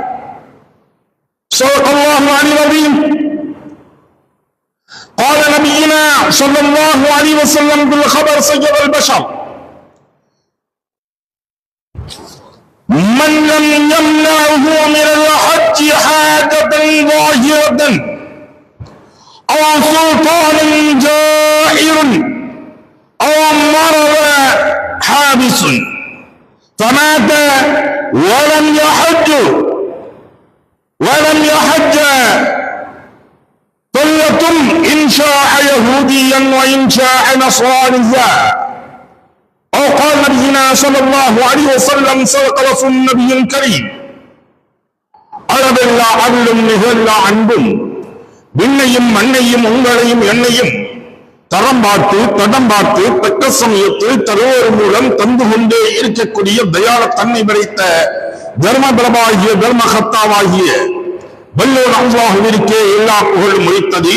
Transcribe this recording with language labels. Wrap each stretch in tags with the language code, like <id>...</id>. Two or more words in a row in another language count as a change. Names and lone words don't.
<ar>صدق الله العلي العظيم قال نبينا صلى الله عليه وسلم في الخبر سيد البشر من لم يمنعه من الحج حاجة ظاهرة أو سلطان جائر أو مرض حابس فمات ولم يحج فليتم إن شاء يهوديا وإن شاء نصرانيا أو قال نبينا صلى الله عليه وسلم صدق رسول النبي الكريم</ar> <ta>அளவில்லா அருளும் நிகழ்லா அன்பும் விண்ணையும் மண்ணையும் உங்களையும் என்னையும் தரம் பார்த்து தடம் பார்த்து தக்க சமயத்தில் தருவோர் மூலம் தந்து கொண்டே இருக்கக்கூடிய தயாள தன்மை படைத்த தர்ம பிரபாகிய தர்மகத்தாவாகிய வல்லோர் அல்லாஹுவிற்கே எல்லா புகழும் முடித்தது.</ta>